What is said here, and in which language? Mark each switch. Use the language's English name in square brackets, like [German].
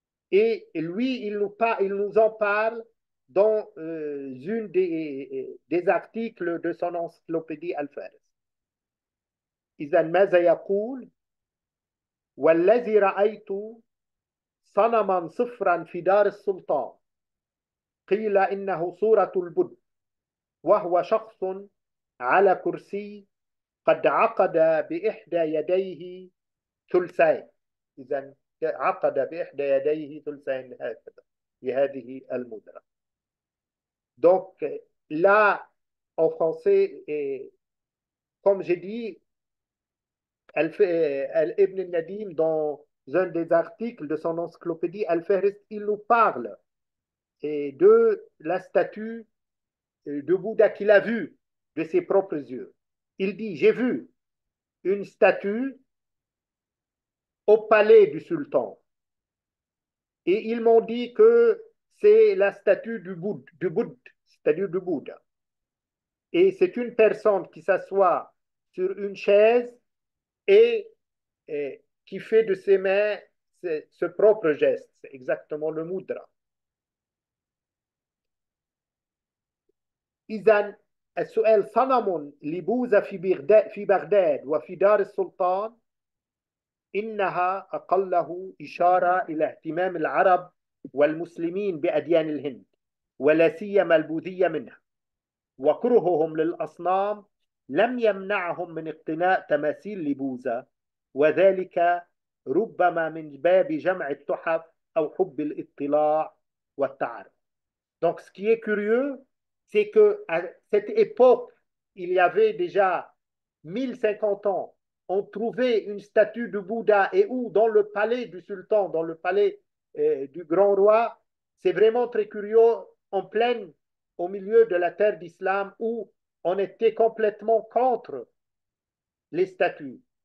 [French] Et lui, il nous en parle dans une des articles de son encyclopédie Al-Faris. [Arabic] إذا ماذا يقول؟ والذي رأيت صنما صفرا في دار السلطان، قيل إنه صورة البد، وهو شخص على كرسي قد عقد بإحدى يديه ثلثين. إذا عقد بإحدى يديه ثلثين هكذا بهذه المدرة. [French] Donc là, en français, comme j'ai dit, Ibn al-Nadim, dans un des articles de son encyclopédie Al-Fihriст, il nous parle de la statue de Bouddha qu'il a vue de ses propres yeux. Il dit, j'ai vu une statue au palais du sultan et ils m'ont dit que c'est la statue c'est-à-dire du Bouddha. Et c'est une personne qui s'assoit sur une chaise et, et qui fait de ses mains ce propre geste. C'est exactement le mudra. [Arabic] إذا السؤال صنم لبوذا في بغداد وفي دار السلطان إنها أقله إشارة إلى اهتمام العرب والمسلمين بأديان الهند ولا سيما البوذية منها، وكرههم للأصنام لم يمنعهم من اقتناء تماثيل لبوذا، وذلك ربما من باب جمع التحف أو حب الاطلاع والتعرف. [French] Donc, ce qui est curieux, c'est qu'à cette époque, il y avait déjà 1050 ans, on trouvait une statue de Bouddha et où dans le palais du sultan, dans le palais du grand roi, c'est vraiment très curieux, en pleine, au milieu de la terre d'islam où on était complètement contre les statues.